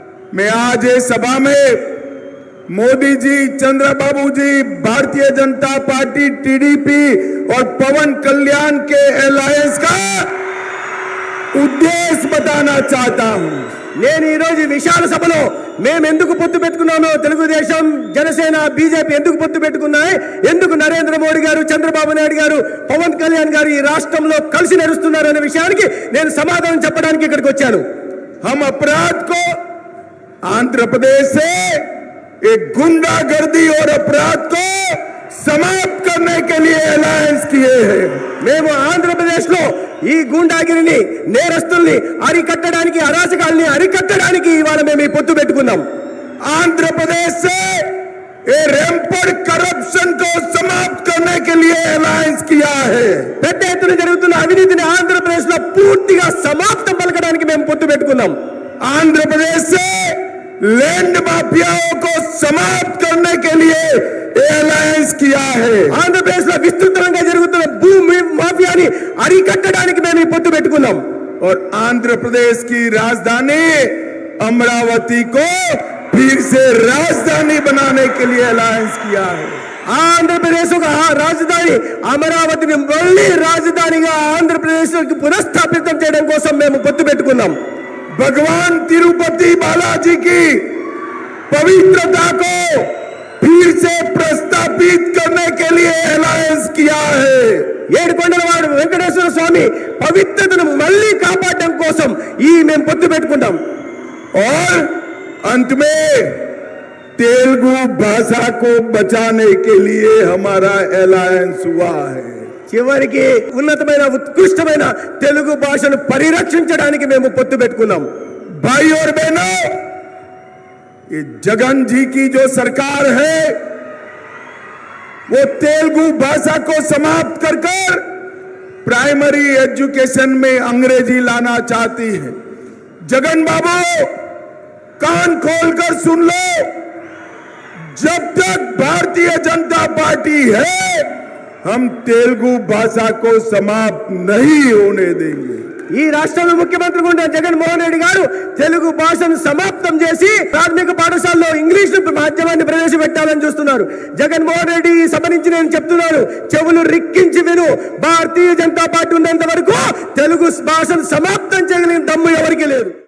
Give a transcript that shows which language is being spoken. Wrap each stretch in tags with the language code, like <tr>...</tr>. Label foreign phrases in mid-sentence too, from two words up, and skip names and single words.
<hi>मैं आज इस सभा में मोदी जी, चंद्रबाबू जी, भारतीय जनता पार्टी, टीडीपी और पवन कल्याण के अलायंस का उद्देश्य बताना चाहता हूं।</hi> <te>నేను ఈ రోజు విశాల సభలో మేము ఎందుకు పొత్తు పెట్టుకున్నామో, తెలుగుదేశం, జనసేన, బీజేపీ ఎందుకు పొత్తు పెట్టుకున్నాయి, ఎందుకు నరేంద్ర మోడీ గారు, చంద్రబాబు నాయుడు గారు, పవన్ కళ్యాణ్ గారు ఈ రాష్ట్రంలో కలిసి నడుస్తున్నారు అనే విషయానికి నేను సమాధానం చెప్పడానికి ఇక్కడికి వచ్చాను।</te> <hi>हम अपराध को आंध्र प्रदेश से एक गुंडागर्दी और अपराध को समाप्त करने के लिए अलायंस किए हैं।</hi> <te>మేము ఆంధ్రప్రదేశ్ లో ఈ గూండాగిరిని, నేరస్తుల్ని అరికట్టడానికి, అరాచకాల్ని అరికట్టడానికి ఇవాళ మేము ఈ పొత్తు పెట్టుకున్నాం।</te> <hi>आंध्र प्रदेश से</hi> <en>rampant corruption</en> <hi>को समाप्त करने के लिए अलायंस किया है।</hi> <te>పెద్ద ఎత్తున జరుగుతున్న అవినీతిని ఆంధ్రప్రదేశ్ లో పూర్తిగా సమాప్తం పలకడానికి మేము పొత్తు పెట్టుకున్నాం।</te> <hi>आंध्र प्रदेश से</hi> <en>land mafias</en> <hi>को समाप्त करने के लिए अलायंस किया है।</hi> <te>ఆంధ్రప్రదేశ్ లో విస్తృతంగా జరుగుతున్న భూమి మాఫియాని అరికట్టడానికి మేము ఈ పొత్తు పెట్టుకున్నాం।</te> <hi>और आंध्र प्रदेश की राजधानी अमरावती को फिर से राजधानी बनाने के लिए अलायंस किया है।</hi> <te>ఆంధ్రప్రదేశ్ ఒక రాజధాని అమరావతిని మళ్ళీ రాజధానిగా ఆంధ్రప్రదేశ్ పునఃస్థాపితం చేయడం కోసం మేము పొత్తు పెట్టుకున్నాం।</te> <hi>भगवान तिरुपति बालाजी की पवित्रता को फिर से प्रस्तापित करने के लिए अलायंस किया है।</hi> <te>ఏడుకొండలవాడు వెంకటేశ్వర స్వామి పవిత్రతను మళ్ళీ కాపాడడం కోసం ఈ మేము పొత్తు పెట్టుకుంటాం।</te> <hi>और अंत में तेलुगु भाषा को बचाने के लिए हमारा अलायंस हुआ है।</hi> <te>చివరికి ఉన్నతమైన, ఉత్కృష్టమైన తెలుగు భాషను పరిరక్షించడానికి మేము పొత్తు పెట్టుకున్నాం।</te> <hi>भाई और बहनों, ये जगन जी की जो सरकार है वो तेलुगु भाषा को समाप्त कर</hi> <en>primary education</en> <hi>में अंग्रेजी लाना चाहती है। जगन बाबू, कान खोलकर सुन लो, जब तक भारतीय जनता पार्टी है हम तेलुगु भाषा को समाप्त नहीं होने देंगे।</hi> <te>ఈ రాష్ట్రంలో ముఖ్యమంత్రి ఉన్న జగన్మోహన్ రెడ్డి గారు తెలుగు భాషను సమాప్తం చేసి ప్రాథమిక పాఠశాలలో ఇంగ్లీష్ మాధ్యమాన్ని ప్రవేశపెట్టాలని చూస్తున్నారు। జగన్మోహన్ రెడ్డి ఈ సభ నుంచి నేను చెప్తున్నాను, చెవులు రిక్కించి విను, భారతీయ జనతా పార్టీ ఉన్నంత వరకు తెలుగు భాషను సమాప్తం చేయగలిగిన దమ్ము ఎవరికీ లేదు।</te>